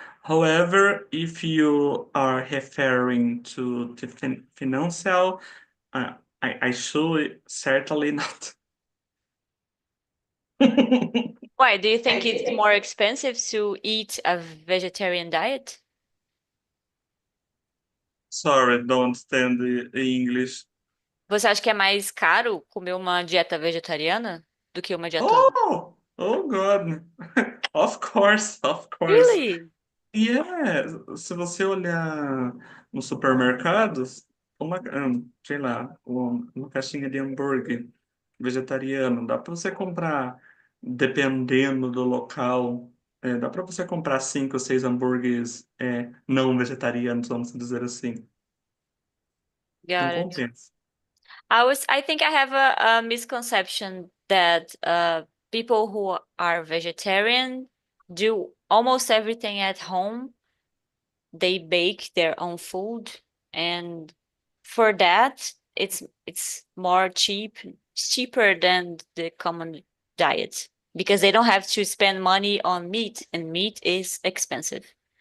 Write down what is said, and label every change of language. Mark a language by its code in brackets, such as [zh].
[en] However, if you are referring to the financial, I should certainly not. Why? Do you think it's more expensive to eat a vegetarian diet? Sorry, don't stand the English. [pt] Você acha que é mais caro comer uma dieta vegetariana do que uma dieta? [en] Oh God. Of course, of course. Really? Yeah, [pt] se você olhar nos supermercados, sei lá, uma caixinha de hambúrguer vegetariano, dá para você comprar, dependendo do local, dá para você comprar 5 ou 6 hambúrgueres não vegetarianos, vamos dizer assim. Não [en] Got it. [pt] compensa. [en] I think I have a misconception that people who are vegetarian do almost everything at home they bake their own food, and for that, it's more cheaper than the common diet because they don't have to spend money on meat, and meat is expensive.